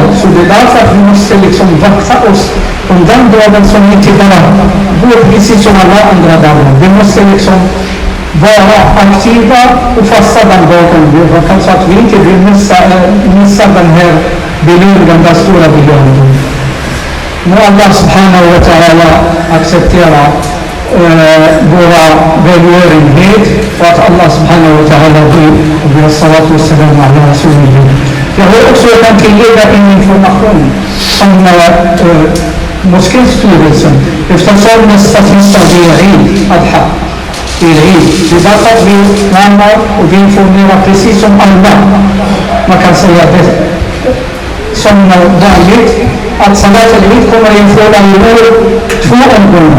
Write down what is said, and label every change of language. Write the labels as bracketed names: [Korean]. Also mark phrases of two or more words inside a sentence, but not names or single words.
[Swedish] Så det är därför att vi måste liksom vakta oss om den dagen som inte bara går precis som alla andra dagar. Vi måste liksom vara aktiva och fasta den dagen. Så att vi inte vill missa den här belöningen, den stora belöningen. Må [Arabic] الله سبحانه وتعالى [Swedish] acceptera våra välgörenhet och att [Arabic] الله سبحانه وتعالى [Swedish] blir [Arabic] الصلاة و السلام على رسول الله. [Swedish] Jag har också kan tillägga en information som moskéstyrelsen, eftersom nästa tisdag det är Eid al-Adha. Det är Eid. Det är därför att vi närmar och vi informerar precis som alla. Man kan säga det som vanligt att Salat al-Eid kommer att införa i år 2 omgångar.